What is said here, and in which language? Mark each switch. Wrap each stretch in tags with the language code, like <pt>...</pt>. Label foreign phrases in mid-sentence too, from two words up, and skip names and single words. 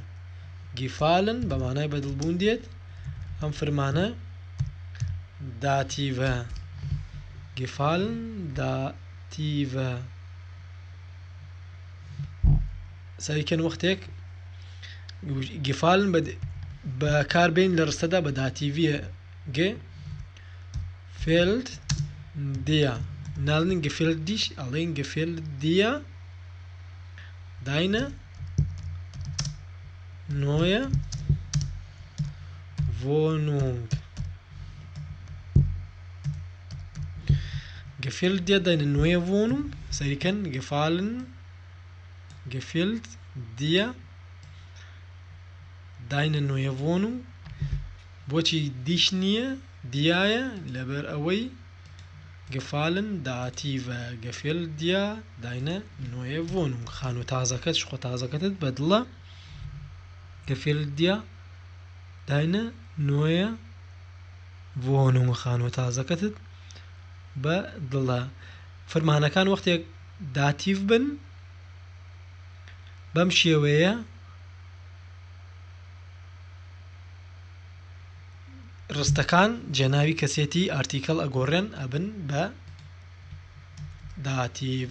<ckb>گیفالن بە مانای بەدڵبوون دێت، ئەم فرمانە داتیڤە. گیفالن داتیڤە. سەریکەن وەختێک گیفالن بەکاربێن لە ڕستەدا بە داتیڤیە</ckb> <de>gefällt dir.</de> <ckb>ناڵێن</ckb> <de>gefällt dich،</de> <ckb>ئەڵێن</ckb> <de>gefällt dir deine neue Wohnung. gefällt dir deine neue Wohnung. سەریکەن gefällt dir deine neue Wohnung.</de> <ckb>بۆچی دیش نییە دیایە لەبەر ئەوەی gefallen داتیڤە.</ckb> <de>gefällt dir deine neue Wohnung.</de> <ckb>خان و تازەکەت شخۆ تازەکەتت بەدڵە.</ckb> <de>gefällt dir deine neue Wohnung.</de> <ckb>خان و تازەکەتت بەدڵە. فرمانەکان وەختێک داتیڤ بن بەم شێوەیە ڕستەکان جێناوی کەسێتی ئارتیکەڵ ئەگۆڕێن ئەبن بە داتیڤ.</ckb>